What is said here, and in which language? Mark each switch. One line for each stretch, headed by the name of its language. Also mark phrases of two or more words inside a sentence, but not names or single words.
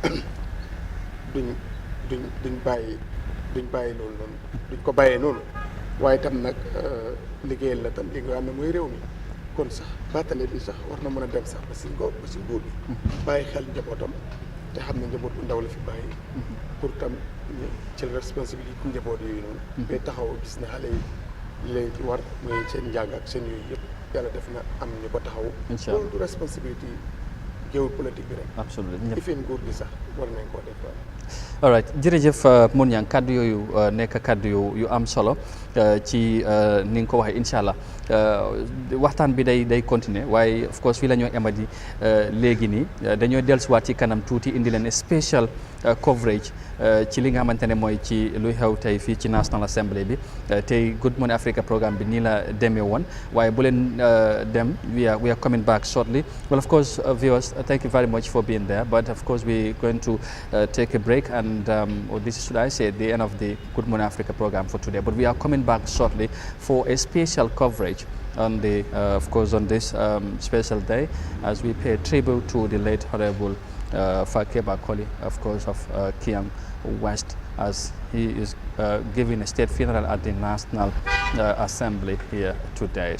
Wolof: duñ bàyyi loolu noonu duñ ko bàyyee noonu waaye tam nag liggéeyal la tam li nga xam ne mooy réew mi kon sax baatale bi sax war na mën a dem sax ba si nguur bi bàyyi xel njabootam te xam ne njaboot bu ndaw la fi bàyyi pour tam ñu jël responsabilité njaboot yooyu noonu mais taxaw gis ne xale yi leen ci war muy seen njàng ak seen yooyu yëpp yàlla def na am ñu ko taxaw loolu du responsabilité géewul politique bi rek absolument ifin nguur gi sax war nañ koo def
English: all right
Wolof: jërëjëf Mun Yang kàddu yooyu nekk kàddu yu am solo ci ni nga ko waxee
Arabic: إن شاء الله
Wolof: waxtaan bi day continuer waaye
English: of course
Wolof: fii la ñoo emadi léegi nii dañoo dellusiwaat ci kanam tuuti indi leen special coverage ci li nga xamante ne mooy ci luy xew tey fii ci National Assembly bi tey Good Morning Africa programme bi nii la demee woon waaye bu leen dem
English: we are coming back shortly well of course viewers thank you very much for being there but of course we're going to take a break and or this is, should I say, the end of the Good Morning Africa program for today. But we are coming back shortly for a special coverage on the, of course, on this special day as we pay tribute to the late Honorable Fakeba Koli, of course, of Kiang West, as he is giving a state funeral at the National Assembly here today.